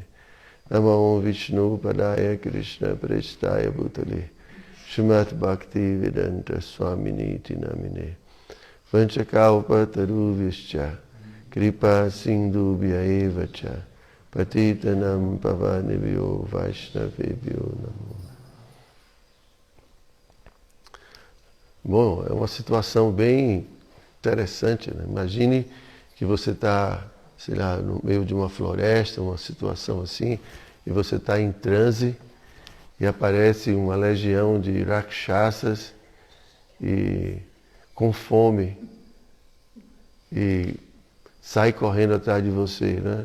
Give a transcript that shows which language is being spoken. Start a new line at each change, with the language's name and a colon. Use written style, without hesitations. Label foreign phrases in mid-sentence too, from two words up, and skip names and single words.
Sanskrit: नमो विष्णुपादाय कृष्णप्रेष्ठाय भूतले श्रीमते भक्तिवेदान्तस्वामिन् इति नामिने. वाञ्छाकल्पतरुभ्यश्च कृपासिन्धुभ्य एव च पतितानां पावनेभ्यो वैष्णवेभ्यो नमो.
Portuguese: Bom, é uma situação bem interessante, né? Imagine que você está, sei lá, no meio de uma floresta, uma situação assim, e você está em transe e aparece uma legião de rakshasas e com fome e sai correndo atrás de você, né?